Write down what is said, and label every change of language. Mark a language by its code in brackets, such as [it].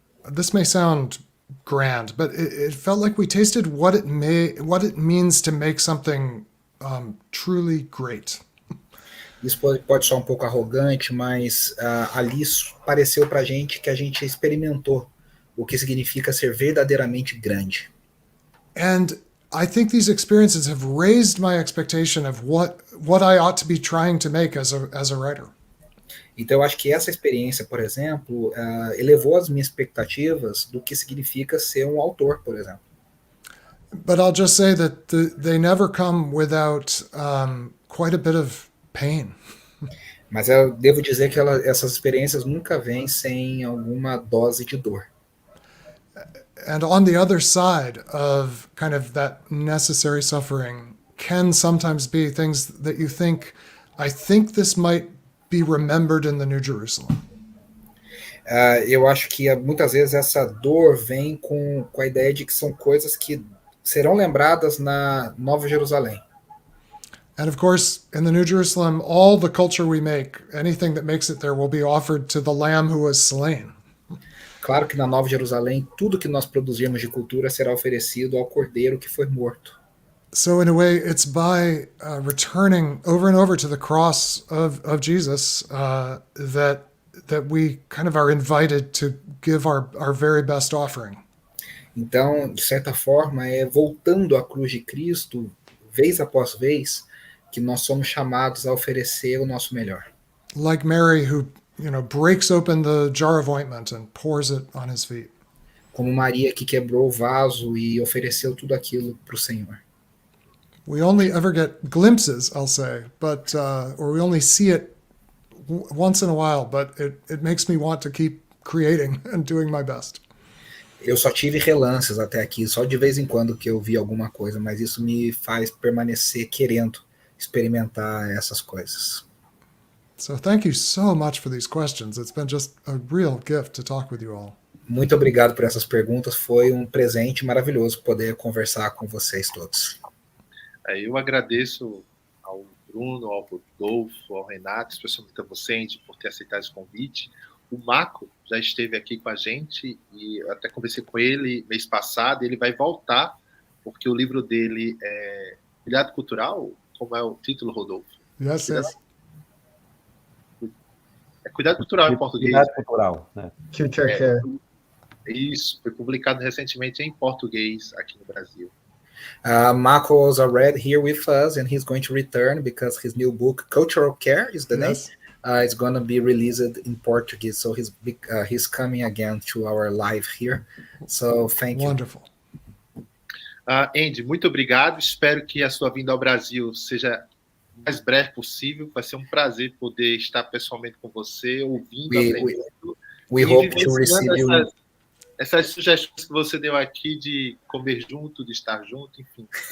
[en] This may sound grand, but it felt like we tasted what it means to make something truly great. [pt] Isso pode soar um pouco arrogante, mas ali pareceu para a gente que a gente experimentou o que significa ser verdadeiramente grande. [en] And I think these experiences have raised my expectation of what I ought to be trying to make as a writer. [pt] Então eu acho que essa experiência, por exemplo, elevou as minhas expectativas do que significa ser um autor, por exemplo. [en] But I'll just say that they never come without quite a bit of pain. [pt] Mas eu devo dizer que essas experiências nunca vêm sem alguma dose de dor. [en] And on the other side of kind of that necessary suffering can sometimes be things that you think, I think this might be remembered in the New Jerusalem. [pt] Eu acho que muitas vezes essa dor vem com a ideia de que são coisas que serão lembradas na Nova Jerusalém. [en] And of course, in the New Jerusalem, all the culture we make, anything that makes it there will be offered to the Lamb who was slain. [pt] Claro que na Nova Jerusalém, tudo que nós produzirmos de cultura será oferecido ao Cordeiro que foi morto. [en] So in a way, it's by returning over and over to the cross of Jesus that we kind of are invited to give our very best offering. [pt] Então, de certa forma, é voltando à cruz de Cristo, vez após vez, que nós somos chamados a oferecer o nosso melhor. [en] Like Mary, who breaks open the jar of ointment and pours it on his feet. [pt] Como Maria, que quebrou o vaso e ofereceu tudo aquilo para o Senhor. [en] We only ever get glimpses, I'll say, but or we only see it once in a while, but it makes me want to keep creating and doing my best. [pt] Eu só tive relances até aqui, só de vez em quando que eu vi alguma coisa, mas isso me faz permanecer querendo experimentar essas coisas. [en] So thank you so much for these questions. It's been just a real gift to talk with you all. [pt] Muito obrigado por essas perguntas, foi um presente maravilhoso poder conversar com vocês todos. Eu agradeço ao Bruno, ao Rodolfo, ao Renato, especialmente a você, Andy, por ter aceitado esse convite. O Marco já esteve aqui com a gente e eu até conversei com ele mês passado. Ele vai voltar, porque o livro dele é Cuidado Cultural. Como é o título, Rodolfo? [en] Yes, yes. [pt] É Cuidado Cultural em português. Cuidado cultural, né? [en] Future Care. [pt] Isso, foi publicado recentemente em português aqui no Brasil. [en] Marco was already here with us and he's going to return because his new book, Cultural Care is the name. It's going to be released in Portuguese, so he's coming again to our live here. So thank you. Wonderful. [pt] Andy, muito obrigado. Espero que a sua vinda ao Brasil seja o mais breve possível. Vai ser um prazer poder estar pessoalmente com você, ouvindo, aprendendo. [en] We hope to receive you. [pt] Essas sugestões que você deu aqui de comer junto, de estar junto, enfim.